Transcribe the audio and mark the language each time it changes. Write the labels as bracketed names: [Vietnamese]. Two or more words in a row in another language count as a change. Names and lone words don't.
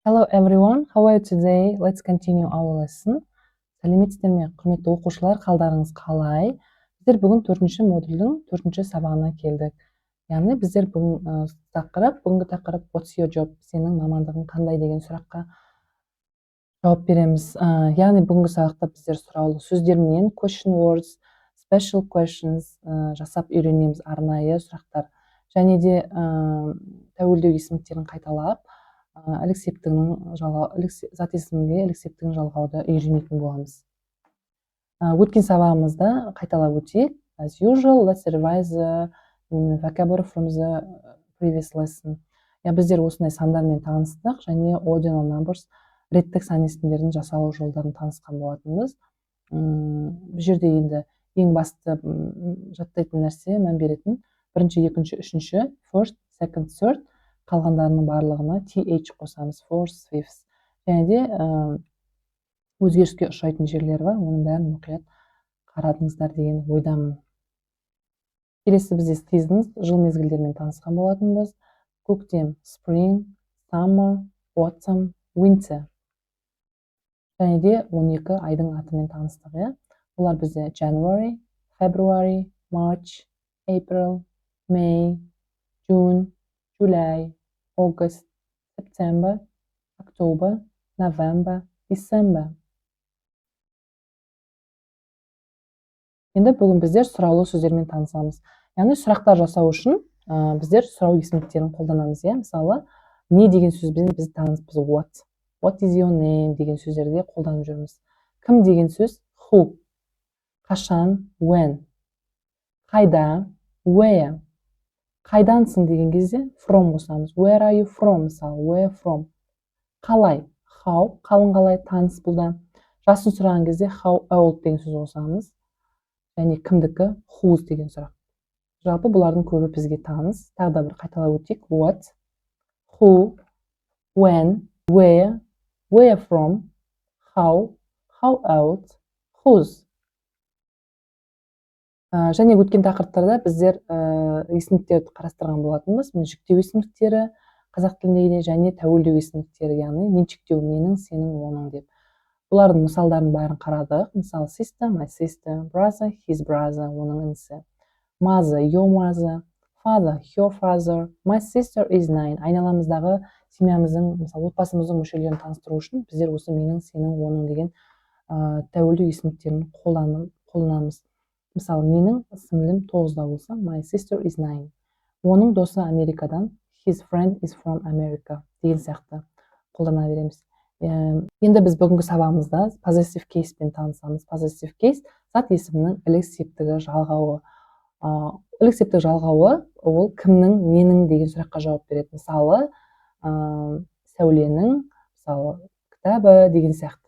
[English] everyone, how are you today? Let's continue our lesson. [Kazakh] Сәлеметсіздер ме, құрметті оқушылар, қалдарыңыз қалай? Біздер бүгін 4-ші модульдің 4-ші сабағына келдік. Яғни біздер бүгінгі тақырып [English] what's your job? [Kazakh] Сенің мамандығың қандай деген сұраққа жауап береміз. Яғни бүгінгі сабақта біздер сұраулы сөздермен [English] question words, special questions [Kazakh] жасап үйренеміз, арнайы сұрақтар. Және де тәуелді есімдіктерін қайталап, зат есімге іліксептігін жалғауды үйренетін боламыз. Өткен сабағымызда қайталап өтейік. [English] As usual, let's revise the vocabulary from the previous lesson. [Kazakh] Біздер осындай сандармен таныстық, және [English] ordinal numbers, [Kazakh] реттік сан есімдердің жасалу жолдарын танысқан болатынбыз. Бұл жерде енді ең басты жаттайтын нәрсе, мән беретін бірінші, екінші, үшінші, [English] first, second, third, [Kazakh] қалғандарының барлығына th қосамыз, [English] fourth, fifth. [Kazakh] Және де өзгеріске ұшырайтын жерлер бар, оның бәрін мұқият қарадыңыздар деген ойдамын. Келесі бізде seasons, жыл мезгілдерімен танысқан болатынбыз. [English] Көктем, spring, summer, autumn, winter. [Kazakh] Және де 12 айдың атымен таныстық. Олар бізде [English] January, February, March, April, May, June, July, August, September, October, November, December. [Kazakh] Енді бүгін біздер сұраулы сөздермен танысамыз. Яғни сұрақтар жасау үшін біздер сұрау есімдіктерін қолданамыз. Мысалы, не деген сөзбен біз таныспыз? [English] What is your name [Kazakh] деген сөздерде қолданып жүрміз. Кім деген сөз? Who. Қашан? When. Қайда? Where. Қайдансың деген кезде from қосамыз. [English] Where are you from? Мысалы, where from. Қалай? How. [Kazakh] Қалың қалай? Таныс бұлда. Жасын сұраған кезде [English] how old [Kazakh] деген сөз қосамыз. Және кімдікі? Whose деген сұрақ. Жалпы бұлардың көбі бізге таныс. Тағы да бір қайталап өтейік. [English] What, who, when, where from, how old, whose. [Kazakh] Және өткен тақырыптарда біздер есімдіктерді қарастырған болатынбыз. Меншіктеу есімдіктері қазақ тіліндегі және тәуелді есімдіктері, яғни меншіктеу менің, сенің, оның деп. Бұлардың мысалдарын бәрін қарадық. Мысалы, [English] sister, my sister, brother, his brother, [Kazakh] оның інісі. [English] Mother, your mother, father, your father, my sister is 9. [Kazakh] Айналамыздағы семьямыздың, мысалы, отбасымыздың мүшелерін таныстыру үшін біздер осы менің, сенің, оның деген тәуелді есімдіктерін қолданамыз. Мысалы, менің сіңлім 9-да болса, [English] my sister is 9. [Kazakh] Оның досы Америкадан, [English] his friend is from America [Kazakh] деген сияқты қолдана береміз. Енді біз бүгінгі сабағымызда [English] possessive case- [Kazakh] пен танысамыз. [English] Possessive case [Kazakh] зат есімнің ілік-септігі жалғауы. Ілік-септік жалғауы ол кімнің, ненің деген сұраққа жауап береді. Мысалы, сәуленің, мысалы, кітабы деген сияқты.